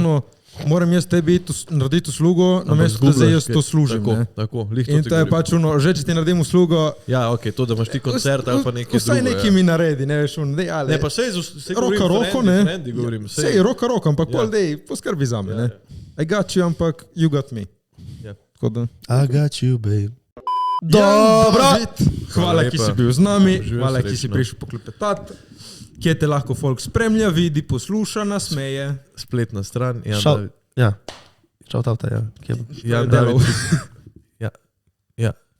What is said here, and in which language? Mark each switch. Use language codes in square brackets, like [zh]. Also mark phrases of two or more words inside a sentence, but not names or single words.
[sl] uno, moram jaz tebi narediti uslugo, namesto da zdaj jaz to služim. Tako, ne. tako, lih In ti to je govorim. pač uno, že če ti naredim uslugo, Ja, ok, to, da imaš ti koncert ali pa nekaj vsaj drugo. nekaj mi naredi, ne veš, uno, dej, ali. Ne, pa sej Roka roko, ne. govorim. Sej, roka, ampak Ja. pol dej, poskrbi za me, ne. [en] I got you, ampak you got me. [sl] Ja. Tako da. [en] I got you, babe. [sl] Dobro. Hvala, lepa. ki si bil z nami, Živijo hvala, ki si srečno. prišel poklepetati. Kje te lahko folk spremlja, vidi, posluša, nasmeje. Spletna stran, Jan Šal- David. Ja. Čau, tavta, ja. Kje bo? Jan delal. David. Ja.